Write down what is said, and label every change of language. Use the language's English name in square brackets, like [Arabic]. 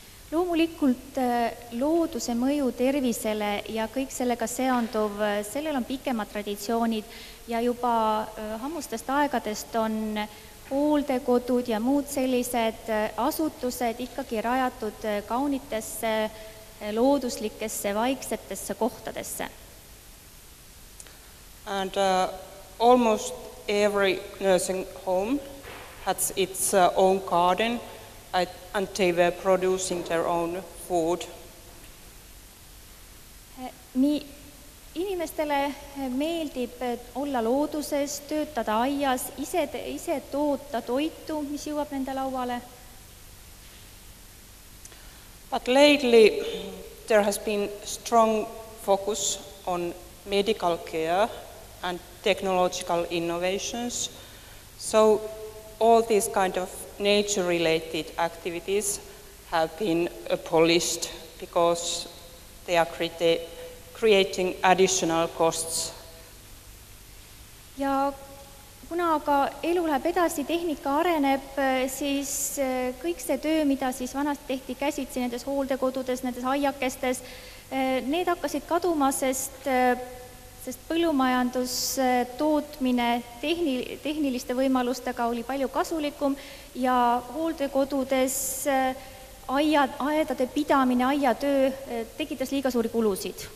[Estonian] Loomulikult looduse mõju tervisele ja kõik sellega seonduv, sellel on pikemad traditsioonid ja juba ammustest aegadest on hooldekodud ja muud sellised asutused ikkagi rajatud kaunitesse, looduslikesse, vaiksetesse kohtadesse. [English] And almost every nursing home has its own garden, and they were producing their own food. [Estonian] Nii inimestele meeldib olla looduses, töötada aias, ise toota toitu, mis jõuab nende lauale. [English] But lately there has been strong focus on medical care and technological innovations. So all these kind of nature-related activities have been abolished because they are creating additional costs. [Estonian] Ja kuna aga elu läheb edasi, tehnika areneb, siis kõik see töö, mida siis vanasti tehti käsitsi nendes hooldekodudes, nendes aiakestes, need hakkasid kaduma, sest põllumajandustootmine tehniliste võimalustega oli palju kasulikum ja hooldekodudes aedade pidamine, aiatöö tekitas liiga suuri kulusid.